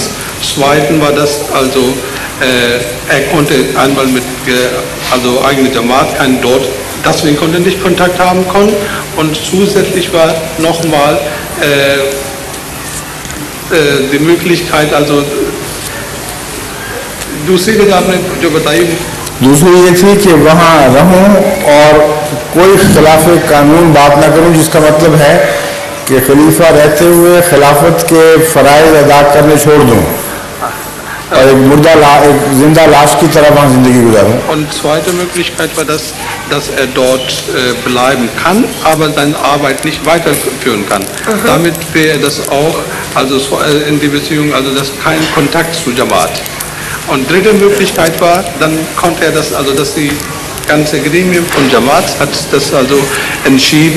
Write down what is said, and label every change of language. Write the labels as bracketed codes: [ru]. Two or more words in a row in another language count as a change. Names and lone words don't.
[de] Zweitens war das also, er konnte einmal mit, also eigene Jamaat keinen dort, deswegen konnte er nicht Kontakt haben können. Und zusätzlich war nochmal die Möglichkeit, also [ur] دوسری آپ نے جو بتائی, دوسری یہ تھی کہ وہاں رہوں اور کوئی خلاف قانون بات نہ کروں، جس کا مطلب ہے کہ خلیفہ رہتے ہوئے خلافت کے فرائض ادا کرنے چھوڑ دوں اور ایک زندہ لاش کی طرح وہاں زندگی گزاروں. [de] Und zweite Möglichkeit war das, dass er dort bleiben kann, aber seine Arbeit nicht weiterführen kann. Damit wäre das auch, also in die Beziehung, also das kein Kontakt zu Jamaat. Und dritte Möglichkeit war, dann konnte er das, also dass die ganze Gremium von Jamaat hat das also entschieden.